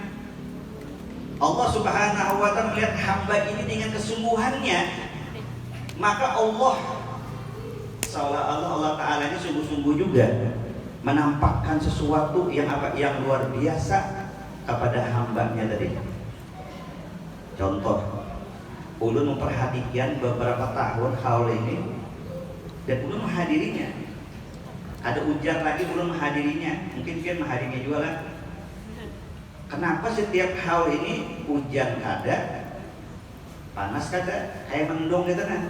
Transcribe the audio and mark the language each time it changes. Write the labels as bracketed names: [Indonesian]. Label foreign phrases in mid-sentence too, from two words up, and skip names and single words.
[Arabic] الله سبحانه وتعالى [Indonesian] melihat hamba ini dengan kesungguhannya, maka Allah Ta'ala ini sungguh-sungguh juga menampakkan sesuatu yang apa? Yang luar biasa kepada hambanya tadi. Contoh, [Banjar] ulun memperhatikan beberapa tahun haul ini dan ulun menghadirinya. Ada ujar lagi ulun menghadirinya, mungkin dia menghadirinya juga lah. Kenapa setiap haul ini hujan kada, panas kada, kayak mendung gitu nah?